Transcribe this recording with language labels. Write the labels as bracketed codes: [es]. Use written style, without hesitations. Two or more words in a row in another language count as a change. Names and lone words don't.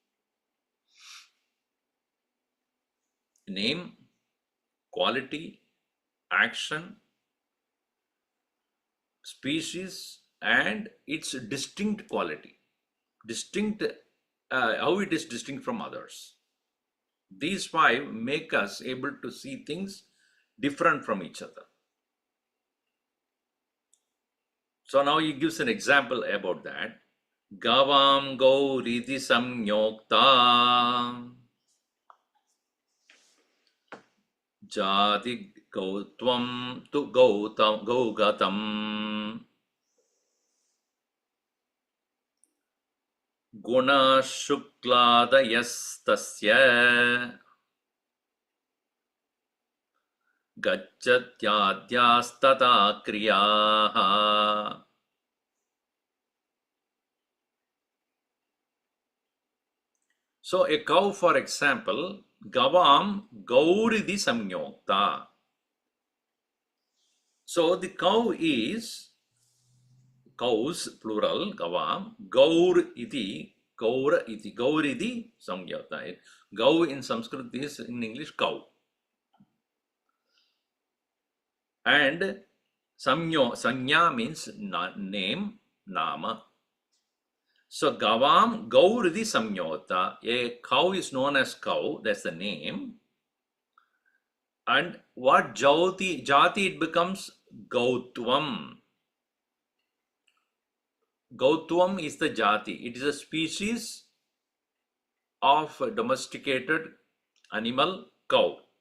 [en] Name, quality, action, species, and its distinct quality. Distinct, how it is distinct from others. These 5 make us able to see things different from each other. So now he gives an example about that. [sa] Gavam gauriti samyokta jati gautvam tu gaugatam guna shukladayastasya gacchatyadhyastata kriyaha. [en] So a cow, for example, [sa] gavam gauridi samyokta. [en] So the cow is, cows plural, [sa] gavam, gaur iti, gauridi samyokta. [en] Gau in Sanskrit is in English cow. And sanya means name, nama. [sa] So gavam gauridi samyota, [en] a cow is known as cow, that's the name. And what jati, it becomes gautvam. Gautvam is the jati. It is a species of a domesticated animal, cow.